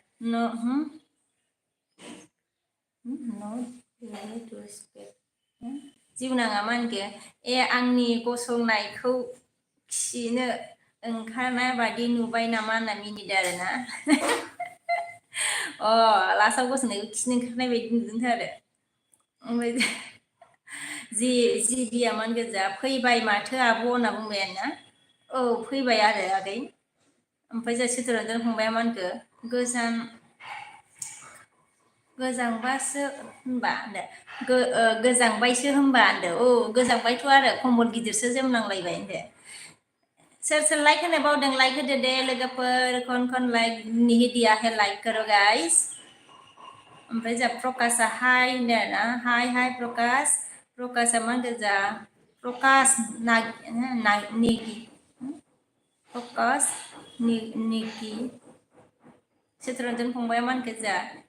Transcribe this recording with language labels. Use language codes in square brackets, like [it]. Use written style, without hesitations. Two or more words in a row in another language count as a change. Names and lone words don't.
[brx] जिउनाङा मा होनखो आंनि गसंनायखौ खिनो ओंखारनाय बादि नुबाय नामा होनना मिनिदों आरोना लास्टआव गसंनायखौ खिनो ओंखारनाय बायदि नुदोंथ' आरो ओमफ्राय जिबिया मान गोजा फैबाय माथो आब' होनना बुंबाय आरोना औ फैबाय आरो आगै ओमफ्राय जों चित्तरन्जन फंबाया मा होनखो गोजांबासो होनबा होनदो गोजांबायसो होनबा होनदो गोजांबायथ' आरो कम्बल गिदिरसो जोमनांलायबाय होनदो सोर लाइक होनो बावदों लाइक होदो दे लोगोफोर [hi] कौन लाइक नहीं दिया है लाइक करो गाइस [brx] ओमफ्राय जोंहा प्रकाशआ हाय होनदो आरोना हाय प्रकाशआ मा होनदो जा प्रकाश नेगि प्रकाश नेगि चित्तरन्जन फंबाया मा होनखो जा